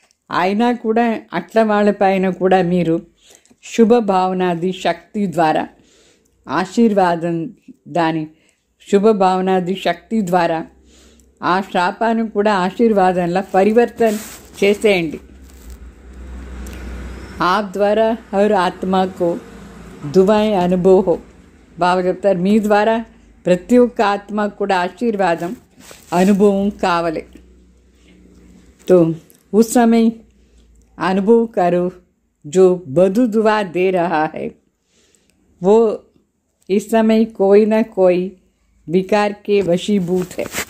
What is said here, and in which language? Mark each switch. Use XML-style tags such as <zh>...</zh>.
<te>అయినా కూడా అట్లా వాళ్ళపైన కూడా మీరు శుభ భావనాది శక్తి ద్వారా ఆశీర్వాదం, దాని శుభ భావనాది శక్తి ద్వారా ఆ శాపాన్ని కూడా ఆశీర్వాదంలా పరివర్తన చేసేయండి.</te> <hi>आप द्वारा हर आत्मा को दुआएं अनुभव हो।</hi> <te>బాబా చెప్తారు మీ ద్వారా ప్రతి ఒక్క ఆత్మకు కూడా ఆశీర్వాదం అనుభవం కావాలి.</te> <hi>तो उस समय अनुभव करो जो बदू दुआ दे रहा है वो इस समय कोई ना कोई विकार के वशीभूत है.</hi>